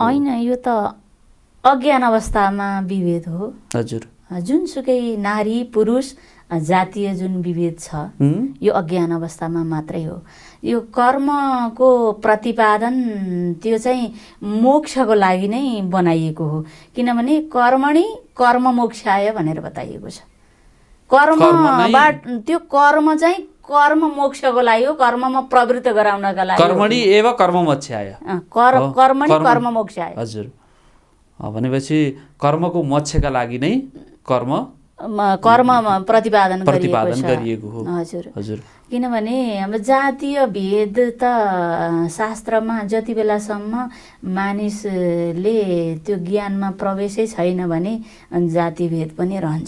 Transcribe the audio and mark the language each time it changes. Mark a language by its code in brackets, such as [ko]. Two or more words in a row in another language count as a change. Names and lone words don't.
[ne] होइन, यो त अज्ञान अवस्थामा विभेद हो। हजुर, जुनसुकै नारी पुरुष जातीय जुन विभेद छ यो अज्ञान अवस्थामा मात्रै हो। यो कर्मको प्रतिपादन त्यो चाहिँ मोक्षको लागि नै बनाइएको हो। किनभने [sa] कर्मणि कर्म मोक्षाय [ne] भनेर बताइएको छ। त्यो कर्म चाहिँ कर्म मोक्षको लागि हो, कर्ममा प्रवृत्त गराउनका लागि। [sa] कर्मणि एव कर्म मोक्षाय, कर्मणि कर्म मोक्षाय। [ne] हजुर, भनेपछि कर्मको मोक्षका लागि नै कर्म प्रतिपादन गरिएको हो। हजुर, किनभने हाम्रो जातीय भेद त शास्त्रमा जति बेलासम्म मानिसले त्यो ज्ञानमा प्रवेशै छैन भने जाति भेद पनि रहन्छ।